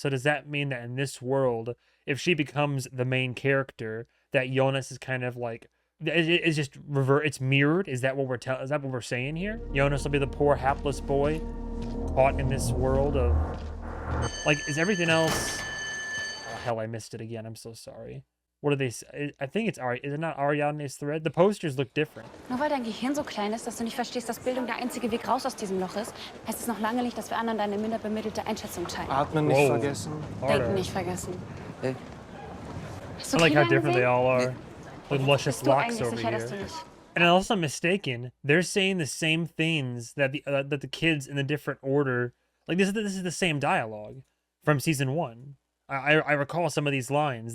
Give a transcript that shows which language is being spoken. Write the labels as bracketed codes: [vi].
[en] So does that mean that in this world, if she becomes the main character, that Jonas is kind of like, it's just it's mirrored? Is that what we're saying here? Jonas will be the poor hapless boy caught in this world of, like, is everything else? Oh hell, I missed it again. I'm so sorry. What do they say? I think it's Ari. Is it not Ariadne's thread? The posters look different. [de] Nur weil dein Gehirn so klein ist, dass du nicht verstehst, dass Bildung der einzige Weg raus aus diesem Loch ist, heißt es noch lange nicht, dass wir anderen deine minder bemittelte Einschätzung teilen. Atmen nicht vergessen. Denken nicht vergessen. [en] Hey. I like how different they all are. With luscious locks over [de] sicher, [en] here. And unless I'm mistaken, they're saying the same things that the kids in the different order. Like, this is the same dialogue from season 1. I recall some of these lines.